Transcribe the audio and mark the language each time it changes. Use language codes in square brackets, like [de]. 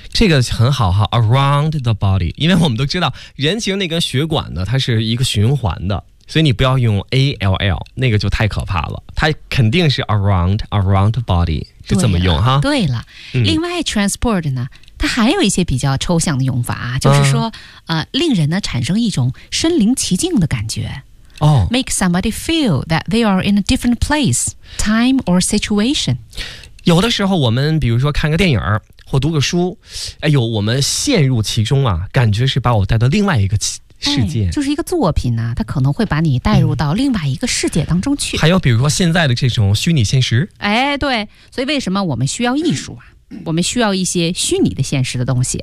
[zh] 这个很好哈。 [en] around the body， [zh] 因为我们都知道人其实那根血管呢，它是一个循环的，所以你不要用 ALL， 那个就太可怕了，它肯定是 around the body， 就这么用哈。对了、嗯、另外 transport 呢，它还有一些比较抽象的用法、啊、就是说、嗯、令人呢产生一种身临其境的感觉。 Oh, [en] make somebody feel that they are in a different place, time or situation. [zh] 有的时候我们比如说看个电影或读个书，哎呦，我们陷入其中啊，感觉是把我带到另外一个世界、哎、就是一个作品啊，它可能会把你带入到另外一个世界当中去、嗯、还有比如说现在的这种虚拟现实，哎，对，所以为什么我们需要艺术啊？我们需要一些虚拟的现实的东西，